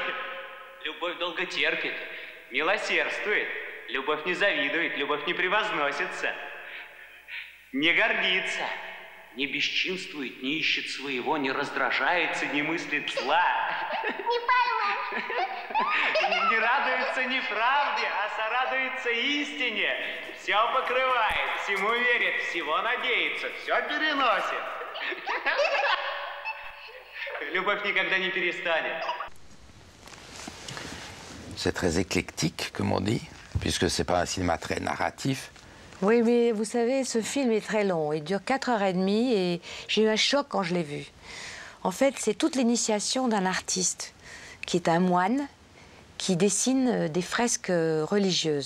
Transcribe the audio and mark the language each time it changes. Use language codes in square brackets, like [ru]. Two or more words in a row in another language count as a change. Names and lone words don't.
[ru] Любовь долго терпит, милосердствует, любовь не завидует, любовь не превозносится, не гордится, не бесчинствует, не ищет своего, не раздражается, не мыслит зла. Не пойму. Не радуется неправде, а сорадуется истине. Все покрывает, всему верит, всего надеется, все переносит. Любовь никогда не перестанет. [fr] C'est très éclectique, comme on dit, puisque c'est pas un cinéma très narratif. Oui, mais vous savez, ce film est très long. Il dure 4h30 et j'ai eu un choc quand je l'ai vu. En fait, c'est toute l'initiation d'un artiste qui est un moine qui dessine des fresques religieuses.